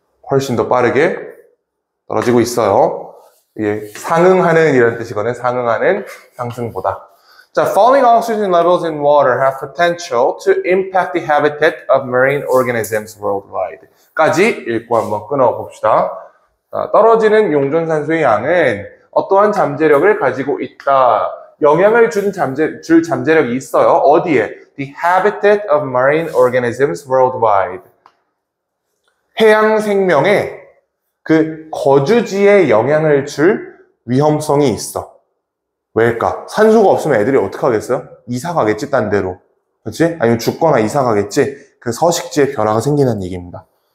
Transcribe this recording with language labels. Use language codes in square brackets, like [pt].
[ko] 훨씬 더 빠르게 떨어지고 있어요. 이게 상응하는 이런 뜻이거든요. 상응하는 상승보다. 자, [en] falling oxygen levels in water have potential to impact the habitat of marine organisms worldwide. [ko] 까지 읽고 한번 끊어봅시다. 자, 떨어지는 용존산소의 양은 어떠한 잠재력을 가지고 있다. 영향을 줄 잠재력이 있어요. 어디에? [en] The habitat of marine organisms worldwide. [ko] 해양 생명의 그 거주지에 영향을 줄 위험성이 있어. 왜일까? 산소가 없으면 애들이 어떻게 하겠어요? 이사 가겠지, 딴 데로. 그렇지? 아니면 죽거나 이사 가겠지? 그 서식지에 변화가 생기는 얘기입니다.